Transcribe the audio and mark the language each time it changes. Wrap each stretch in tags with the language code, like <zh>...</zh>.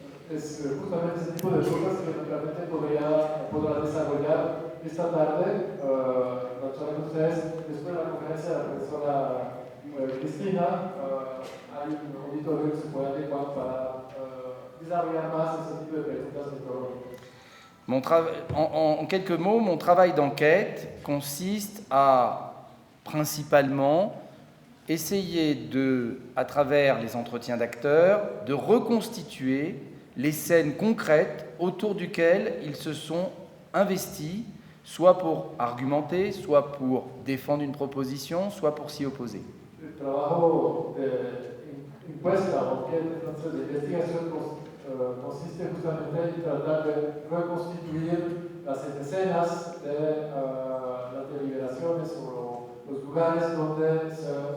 <es>Es justamente ese tipo de cosas que realmente podrá desarrollar esta tarde, con ustedes, después de la conferencia de la profesora Cristina. Hay un auditorio que se puede adecuar para desarrollar más ese tipo de preguntas metodológicas.</es> <fr>En quelques mots, mon travail d'enquête consiste à principalement essayer à travers les entretiens d'acteurs, de reconstituer les scènes concrètes autour duquel ils se sont investis, soit pour argumenter, soit pour défendre une proposition, soit pour s'y opposer.</fr> <es>Le trabajo de encuesta o de investigación consiste justamente en tratar de reconstituir las escenas de las deliberaciones o los lugares donde se</es>